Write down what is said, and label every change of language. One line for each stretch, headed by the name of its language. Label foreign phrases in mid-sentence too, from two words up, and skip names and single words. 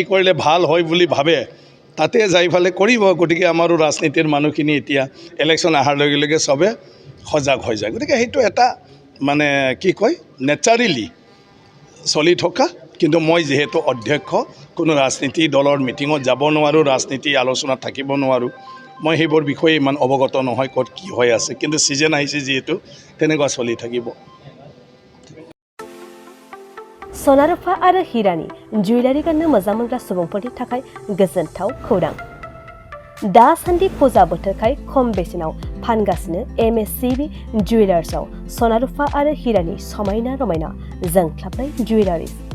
Assamese: কৰিলে ভাল হয় বুলি ভাবে তাতে যাই ফালে কৰিব গতিকে আমাৰো ৰাজনীতিৰ মানুহখিনি এতিয়া ইলেকশ্যন অহাৰ লগে লগে সবে সজাগ হৈ যায় গতিকে সেইটো এটা মানে কি কয় নেচাৰেলি চলি থকা কিন্তু মই যেহেতু অধ্যক্ষ কোনো ৰাজনীতি দলৰ মিটিঙত যাব নোৱাৰোঁ ৰাজনীতি আলোচনাত থাকিব নোৱাৰোঁ মই সেইবোৰ বিষয়ে ইমান অৱগত নহয় ক'ত কি হৈ আছে কিন্তু ছিজন আহিছে যিহেতু তেনেকুৱা চলি থাকিব
Bodo: सनारुफा आरो हिरानि जुवेलारि गाननो मोजां मोनग्रा सुबुंफोरनि थाखाय गोजोनथाव खौरां दासान्दि फुजा बोथोरखाय खम बेसेनाव फानगासिनो MSCB जुवेलार्सआव सनारुफा आरो हिरानि समायना रमायना जोंख्लाबनाय जुवेलारिज